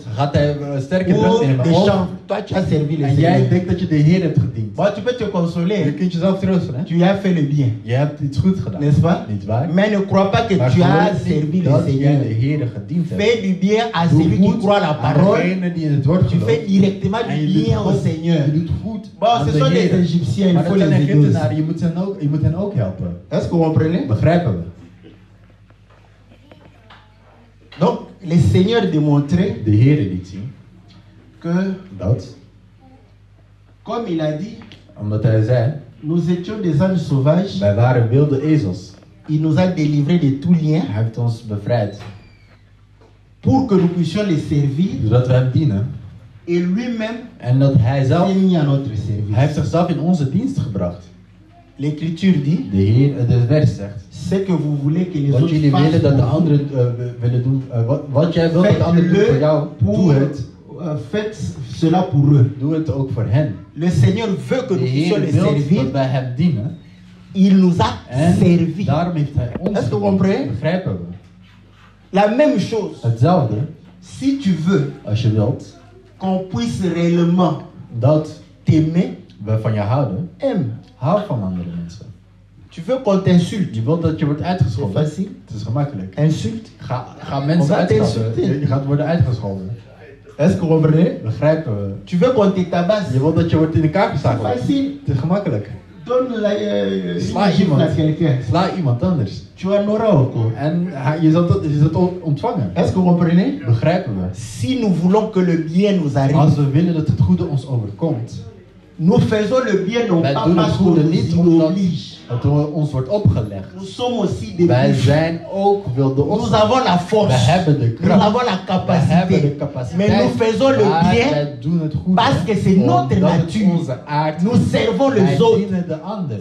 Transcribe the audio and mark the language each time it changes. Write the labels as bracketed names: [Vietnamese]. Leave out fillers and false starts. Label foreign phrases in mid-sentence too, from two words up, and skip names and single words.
[Dutch] sterke [French] Ou [Dutch] drank nemen. [French] des [Dutch] Of- [French] chants. Toi, tu as servi le [Dutch] En jij [French] Seigneur. [Dutch] denkt dat je de Heer hebt gediend. [French] Bon, tu peux te [Dutch] Je [French] consoler. [Dutch] kunt jezelf troosten, hè? [French] Tu as fait le bien, [Dutch] Je hebt iets goed gedaan. [French] n'est-ce pas? [Dutch] Niet waar? [French] Mais ne crois pas que [Dutch] Maar [French] tu as [Dutch] geloof [French] servi [Dutch] niet [French] le [Dutch] dat jij [French] Seigneur. [Dutch] de Heer gediend hebt. [French] Fais du bien à [Dutch] Doe [French] celui qui [Dutch] goed [French] croit la [Dutch] aan [French] parole. [Dutch] degene die in het woord [French] Tu fais [Dutch] gelooft. [French] directement [Dutch] En [French] du [Dutch] je doet [French] bien au [Dutch] goed. [French] Seigneur. [Dutch] Je doet goed [French] Bon, [Dutch] aan [French] ce [Dutch] de [French] sont les [Dutch] Heer. [French] Égyptiens, il [Dutch] Maar [French] faut [Dutch] dat zijn [French] les aider aussi. [Dutch] Egyptenaren, je moet hen ook helpen. [French] Est-ce que vous comprenez? [Dutch] Begrijpen we? [French] Donc, le Seigneur démontrait [Dutch] De Heer liet zien [French] que, [Dutch] dat, [French] comme il a dit, [Dutch] omdat hij zei, [French] nous étions des ânes sauvages. [Dutch] wij waren wilde ezels. [French] Il nous a délivrés de tout lien [Dutch] Hij heeft ons bevrijd, [French] pour que nous puissions les servir. [Dutch] zodat we hem dienen. [French] Et lui-même [Dutch] En dat hij zelf, [French] s'est mis à notre [Dutch] hij heeft [French] service. [Dutch] zichzelf in onze dienst gebracht. [French] L'Écriture dit, [Dutch] De Heer, de vers zegt, [French] c'est que vous voulez que les [Dutch] wat [French] autres [Dutch] jullie willen [French] fassent [Dutch] dat de [French] pour vous. [Dutch] anderen willen doen, wat jij wilt dat de anderen doen voor jou, doe het. [French] Faites cela pour eux. [Dutch] Doe het ook voor hen. [French] Le Seigneur veut que [Dutch] De [French] nous puissions [Dutch] Heer [French] les [Dutch] wil [French] servir. [Dutch] dat wij hem dienen. [French] Il nous a [Dutch] En [French] servi. [Dutch] daarom heeft hij ons [French] Est-ce que vous [Dutch] gediend. [French] comprenez? [Dutch] Begrijpen we? [French] La même chose. [Dutch] Hetzelfde, [French] Si tu veux [Dutch] als je wilt, [French] qu'on puisse réellement [Dutch] dat [French] t'aimer, [Dutch] we van je houden, [French] aime. [Dutch] hou van andere mensen. [French] Tu veux qu'on t'insulte. [Dutch] Je wilt dat je wordt [French] C'est [Dutch] uitgescholden. [French] facile. [Dutch] Het is gemakkelijk. [French] Insulte. [Dutch] Ga mensen [French] On va [Dutch] uitschelden. [French] t'insulter. [Dutch] Je gaat worden uitgescholden. [French] Est-ce que vous comprenez? [Dutch] Begrijpen we? [French] Tu veux qu'on te tabasse. [Dutch] Je wilt dat je wordt in elkaar geslagen. [French] C'est facile. [Dutch] Het is gemakkelijk. [French] Donne [Dutch] Sla [French] une gifle [Dutch] iemand. [French] à quelqu'un. [Dutch] Sla iemand anders. [French] Tu en auras encore. [Dutch] En je zult ook ontvangen. [French] Est-ce que vous comprenez? [Dutch] Begrijpen we? [French] Si nous voulons que le bien nous [Dutch] Als [French] arrive, [Dutch] we willen dat het goede ons overkomt, [French] nous faisons le bien non [Dutch] wij [French] pas [Dutch] doen het [French] parce qu'on [Dutch] goede [French] nous [Dutch] niet [French] y [Dutch] omdat [French] oblige. [Dutch] het ons wordt opgelegd. [French] Nous sommes aussi des [Dutch] Wij [French] bouches. [Dutch] zijn ook wilde [French] Nous [Dutch] ossen. [French] avons la [Dutch] We [French] force. [Dutch] hebben de [French] Nous [Dutch] kracht. [French] avons la [Dutch] We hebben de [French] capacité. [Dutch] capaciteit. [French] Mais nous faisons le [Dutch] Maar [French] bien [Dutch] wij doen het goede. [French] parce que c'est notre [Dutch] Omdat het [French] nature. [Dutch] onze aard [French] Nous servons [Dutch] Wij [French] les autres. [Dutch] dienen de anderen.